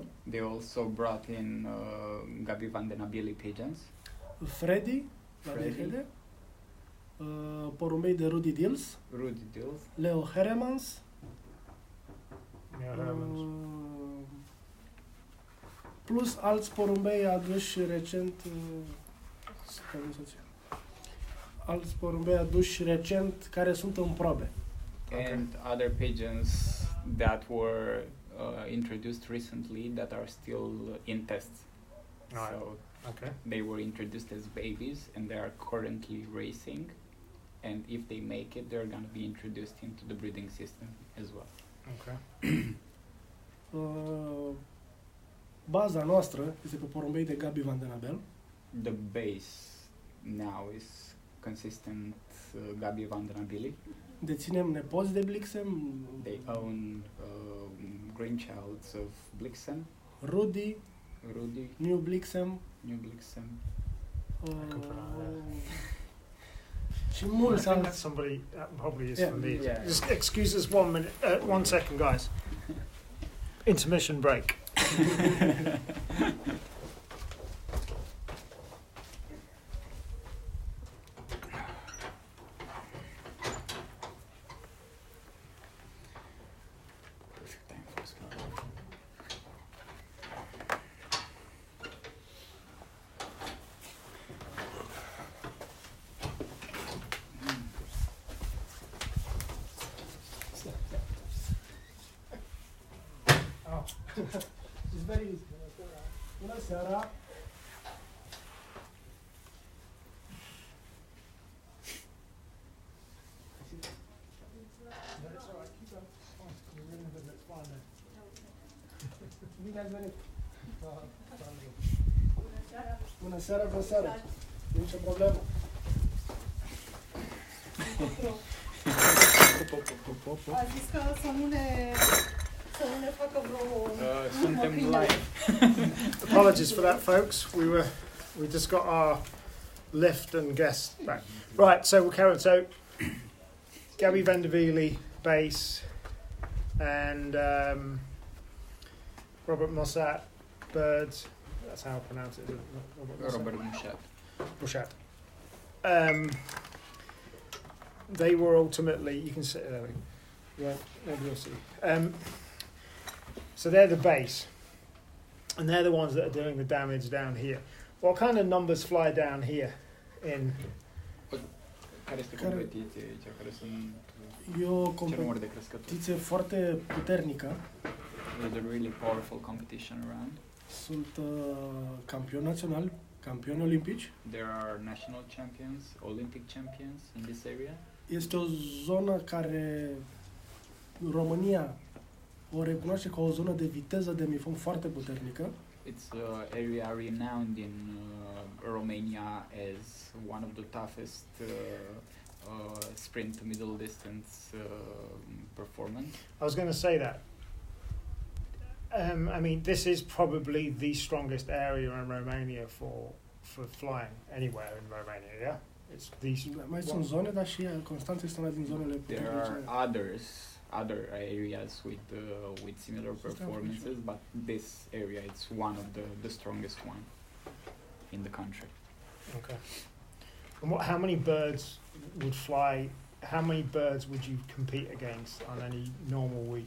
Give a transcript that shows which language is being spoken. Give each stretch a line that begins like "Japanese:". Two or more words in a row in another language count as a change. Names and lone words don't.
English: They also brought in Gabi Van den Abili pigeons, Freddy, la Freddy.
Romanian: Dehede, porumbei de Rudy Dills, Rudy Dills, Leo Heremans, plus alți porumbei aduși recent, alți porumbei aduși recent care sunt în probe.
English: and other pigeons that were introduced recently that are still in tests. Right. So Okay. they were introduced as babies and they are currently racing. And if they make it, they're going to be introduced into the breeding system as well. Okay.
Romanian: Baza noastră este pe porumbei de Gabi Van den Abel.
English: The base now is consistent Gabi Van den Abili.
Romanian: Deținem nepoți de Blixen,
English: They own grandchilds of Blixen, Rudy, Rudy, New Blixen, New Blixen.
Romanian: și
English: I
Romanian: mulți
English: think that's
Romanian: alți.
English: somebody that probably is Yeah. for me. Yeah. Just excuse us 1 minute, 1 second, guys. Intermission break. Perfect time for small. Oh. It's very easy.
Romanian: Bună seara! Bine ați venit! Bună seara, bună seara! Nicio problemă. A zis că să nu ne facă vreo... Suntem
English: opinion. live. Apologies for that, folks. We just got our lift and guest back. Right, so we'll carry on. So Gabi van der Velde, bass, and Robert Mossat, birds. That's how I pronounce it. Isn't it? Robert Mushat. Bushat. They were ultimately, you can see, there we go. Yeah, maybe you'll see. So they're the base, and they're the ones that are doing the damage down here. What kind of numbers fly down here in?
Romanian: Care este Care- competiție aici? Care sunt E o ce număr de crescători? competiție foarte puternică.
English: There's a really powerful competition around.
Romanian: Sunt campioni naționali, campioni olimpici.
English: There are national champions, Olympic champions in this area.
Romanian: Este o zonă care România o recunoaște ca o zonă de viteză de mifon foarte puternică.
English: It's an area renowned in Romania as one of the toughest sprint to middle distance performance. I was going to say that. I mean, this is probably the strongest area in Romania for flying anywhere in Romania. Yeah, it's the
Romanian: Mai sunt zone, dar și Constanța este una din zonele
English: There
Romanian: puternice.
English: are other areas with similar performances, but this area is one of the strongest one in the country. Okay. And how many birds would fly? How many birds would you compete against on any normal week?